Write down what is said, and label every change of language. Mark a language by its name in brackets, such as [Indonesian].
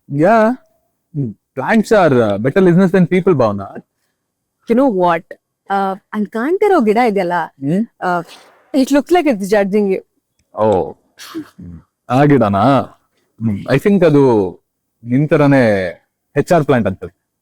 [English] Yeah, plants are better listeners than people Bhavana. You know what? [Kannada] ಅಲ್ಲಿ ಕಾಣ್ತಿರೋ ಗಿಡ ಇದೆಯಲ್ಲ, [English] it looks like it's judging you. [Kannada] ಓ, ಆ ಗಿಡನಾ? [English] I think [Kannada] ಅದು ನಿಂತರನೇ HR plant ಅಂತದೆ.